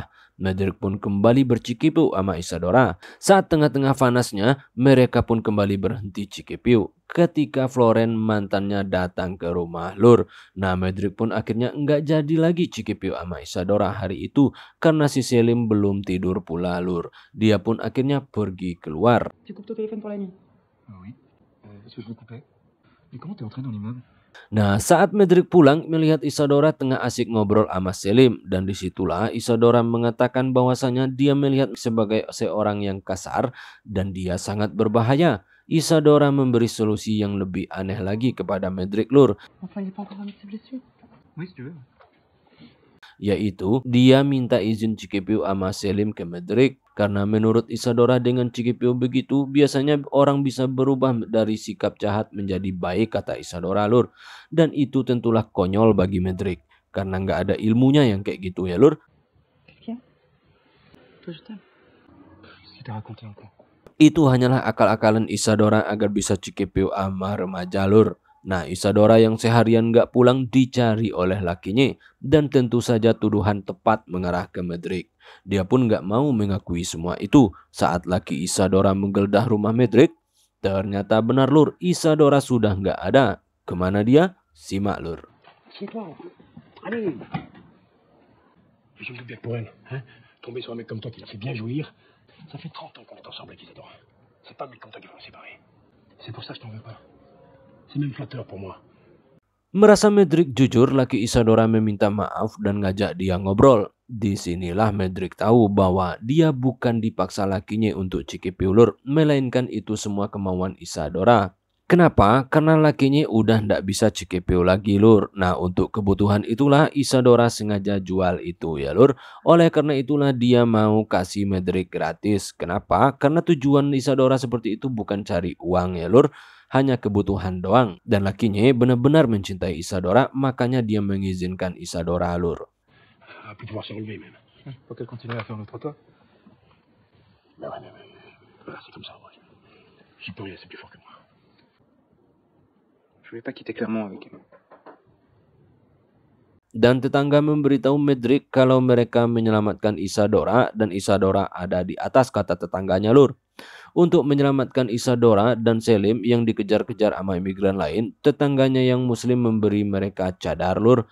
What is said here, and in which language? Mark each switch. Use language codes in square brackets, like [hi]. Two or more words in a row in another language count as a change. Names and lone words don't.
[id] Medrik pun kembali bercikipau sama Isadora. Saat tengah-tengah panasnya, mereka pun kembali berhenti cikipau. Ketika Floren mantannya datang ke rumah Lur. Nah Medrik pun akhirnya enggak jadi lagi cikipau sama Isadora hari itu. Karena si Selim belum tidur pula Lur. Dia pun akhirnya pergi keluar. [fr] Tu coupes ton téléphone pour la nuit. Oui. Est-ce que je le coupais? Mais comment t'es entré dans l'immeuble? [id] Nah saat Medrik pulang melihat Isadora tengah asik ngobrol sama Selim. Dan disitulah Isadora mengatakan bahwasanya dia melihat sebagai seorang yang kasar dan dia sangat berbahaya. Isadora memberi solusi yang lebih aneh lagi kepada Medrik Lur. [fr] Enfin, il est pas encore remis de ses blessures. Oui, si tu veux. [id] Yaitu dia minta izin cikipau sama Selim ke Medrik. Karena menurut Isadora dengan cikipau begitu biasanya orang bisa berubah dari sikap jahat menjadi baik kata Isadora Lur. Dan itu tentulah konyol bagi Medrik. Karena nggak ada ilmunya yang kayak gitu ya Lur. [fr] Qu'est-ce qu'il y a? Toi, je t'aime. Qu'est-ce qu'il t'a raconté encore? [id] Itu hanyalah akal-akalan Isadora agar bisa cikipau sama remaja Lur. Nah Isadora yang seharian nggak pulang dicari oleh lakinya. Dan tentu saja tuduhan tepat mengarah ke Medrik. Dia pun nggak mau mengakui semua itu. Saat laki Isadora menggeledah rumah Medrik, ternyata benar Lur, Isadora sudah nggak ada. Kemana dia? Simak Lur. [fr] C'est toi. Allez. Je me doute bien que pour elle, hein, tomber sur un mec comme toi qui la fait bien jouir, ça fait 30 ans qu'on est ensemble avec Isadora. C'est pas un mec comme toi qui va nous séparer. C'est pour ça que je t'en veux pas. C'est même flatteur pour moi. [id] Merasa Medrik jujur, laki Isadora meminta maaf dan ngajak dia ngobrol. Disinilah Medrik tahu bahwa dia bukan dipaksa lakinya untuk cikipau Lur, melainkan itu semua kemauan Isadora. Kenapa? Karena lakinya udah ndak bisa cikipau lagi Lur. Nah untuk kebutuhan itulah Isadora sengaja jual itu ya Lur. Oleh karena itulah dia mau kasih Medrik gratis. Kenapa? Karena tujuan Isadora seperti itu bukan cari uang ya Lur. Hanya kebutuhan doang. Dan lakinya benar-benar mencintai Isadora, makanya dia mengizinkan Isadora Lur. [fr] À plus pouvoir se relever même. Faut qu'elle continue à faire notre toit. Ben ouais, mais voilà, c'est comme ça. Moi. J'y peux rien, c'est plus fort que moi. Je voulais pas quitter Clermont avec elle. [id] Dan tetangga memberitahu Medrick kalau mereka menyelamatkan Isadora dan Isadora ada di atas, kata tetangganya, Lur. Untuk menyelamatkan Isadora dan Selim yang dikejar-kejar sama imigran lain, tetangganya yang muslim memberi mereka cadar, Lur.